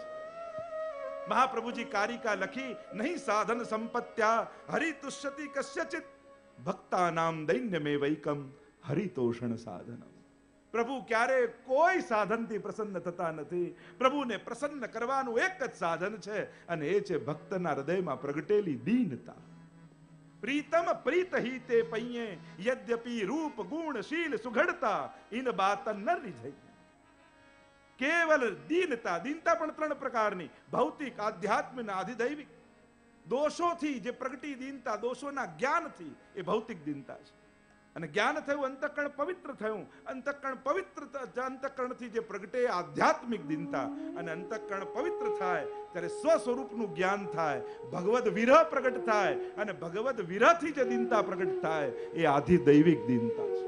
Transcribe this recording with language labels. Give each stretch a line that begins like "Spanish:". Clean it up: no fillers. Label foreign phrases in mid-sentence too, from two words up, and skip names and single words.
Gujarati: મહાપ્રભુજી કારિકા લખી,
Sanskrit: नहीं साधन संपत्त्या हरितुष्यति कस्यचित भक्तानाम दैन्यमे वैकम हरितोषण साधनम.
Gujarati: પ્રભુ ક્યારે કોઈ સાધનથી પ્રસન્ન થતા નથી. પ્રભુને પ્રસન્ન કરવાનું એક જ સાધન છે, અને એ છે ભક્તના હૃદયમાં પ્રગટેલી દીનતા.
Braj: प्रीतम प्रीत ही ते पइये यद्यपि रूप गुण शील सुघड़ता इन बात न रिझई.
Gujarati: કેવલ દીનતા. દીનતા પણ 3 પ્રકારની, ભૌતિક, આધ્યાત્મિક, આધિદૈવિક. દોષોથી જે પ્રગટી દીનતા, દોષોના જ્ઞાનથી, એ ભૌતિક દીનતા છે. અને જ્ઞાન થયું, અંતઃકરણ પવિત્ર થયું. અંતઃકરણ પવિત્ર, અંતઃકરણથી જે પ્રગટે આધ્યાત્મિક દીનતા. અને અંતઃકરણ પવિત્ર થાય ત્યારે સ્વ સ્વરૂપનું જ્ઞાન થાય, ભગવદ વિરહ પ્રગટ થાય, અને ભગવદ વિરહથી જે દીનતા પ્રગટ થાય એ આધિદૈવિક દીનતા છે.